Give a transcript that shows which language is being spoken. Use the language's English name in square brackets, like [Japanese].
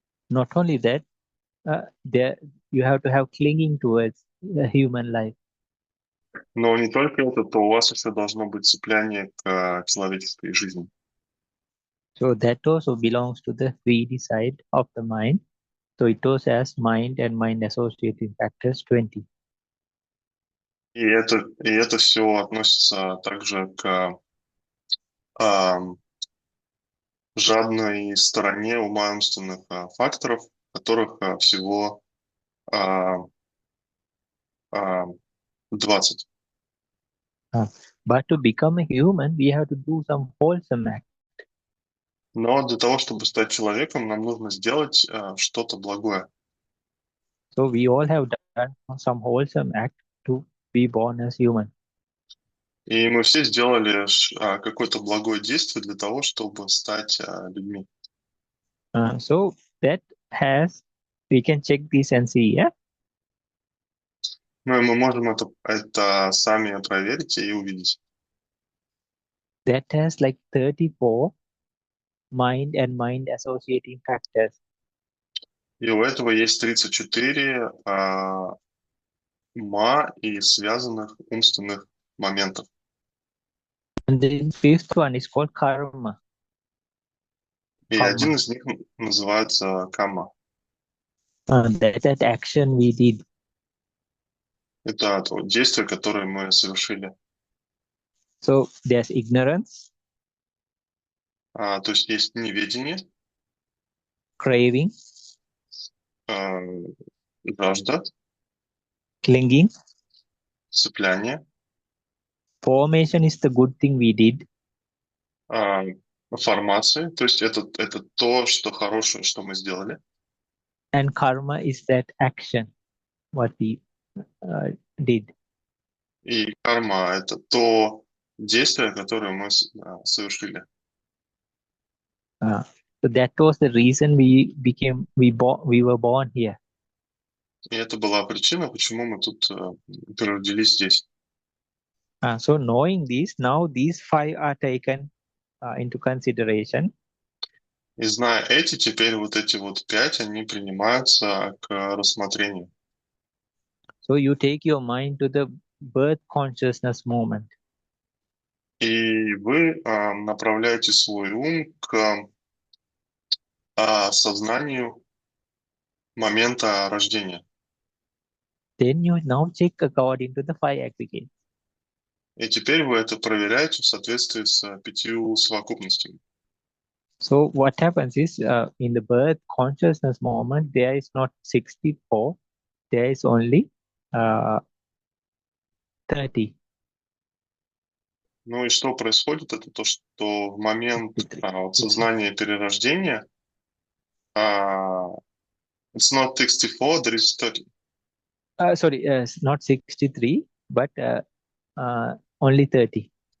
[English] Not only that, there you have to have clinging towards the human life. [Russian] Но не только это, то у вас еще должно быть цепляние к человеческой жизни. [English] So that also belongs to the greedy side of the mind. So it also has mind and mind associating factors 20. [Russian] И это все относится также к жадной стороне ума умственных факторов, которых всего 20. [English] But to become a human, we have to do some wholesome act. [Russian] Но для того, чтобы стать человеком, нам нужно сделать что-то благое. [English] So we all have done some wholesome act to be born as human. [Russian] И мы все сделали какое-то благое действие для того, чтобы стать людьми. [English] So that has, we can check this and see, yeah? [Russian] Ну и мы можем это сами проверить и увидеть. [English] that has like 34 mind and mind associating factors. [Russian] И у этого есть 34 ума и связанных умственных моментов. [English] And the fifth one is called karma. [Russian] И один [English] Karma. [Russian] из них называется камма. [English] That action we did. [Russian] Это то действие, которое мы совершили. [English] So there's ignorance, [Russian] То есть есть неведение, [English] craving, [Russian] жажда, [English] clinging. [Russian] цепляние, [English] Formation is the good thing we did. [Russian] формация, то есть это то, что хорошее, что мы сделали. [English] And karma is that action, what we did. [Russian] И карма — это то действие, которое мы совершили. [English] So that was the reason we were born here. [Russian] И это была причина, почему мы тут переродились здесь. [English] So knowing this, now these 5 are taken into consideration. [Russian] И зная эти, теперь вот эти вот 5, они принимаются к рассмотрению. [English] So you take your mind to the birth consciousness moment. [Russian] И вы направляете свой ум к сознанию момента рождения. [English] Then you now check according to the 5 aggregates. [Russian] И теперь вы это проверяете в соответствии с 5 совокупностями. [English] So what happens is in the birth consciousness moment, there is not 64, there is only 30. [Russian] Ну и что происходит, это то, что в момент сознания перерождения [English] it's not 64, there is 30. Sorry, not 63, but only 30.